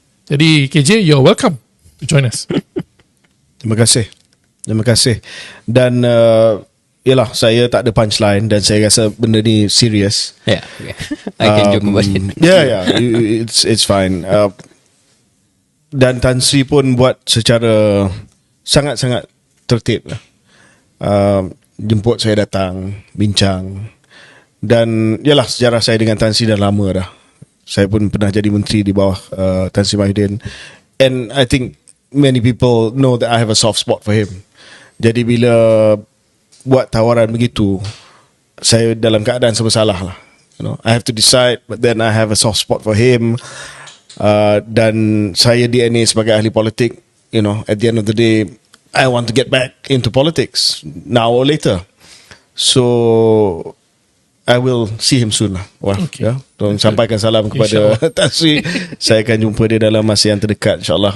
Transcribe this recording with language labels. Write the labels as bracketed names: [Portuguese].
[Malay] Jadi [English] KJ, you're welcome to join us. [Malay] Terima kasih. Dan yalah, saya tak ada punchline dan saya rasa benda ni serius. [English] Yeah. I can joke about it. Yeah, it's fine. [Malay] Dan Tan Sri pun buat secara sangat-sangat tertib lah. Jemput saya datang, bincang. Dan yalah, sejarah saya dengan Tan Sri dah lama dah. Saya pun pernah jadi menteri di bawah Tan Sri Mahyudin. [English] And I think many people know that I have a soft spot for him. [Malay] Jadi bila buat tawaran begitu, saya dalam keadaan serba salah lah. [English] I have to decide, but then I have a soft spot for him. [Malay] Dan saya DNA sebagai ahli politik, [English] at the end of the day, I want to get back into politics now or later. So I will see him soon lah. Okay. [Malay] Ya. Tolong sampaikan salam kepada Tan Sri. Saya akan jumpa dia dalam masa yang terdekat, insyaAllah.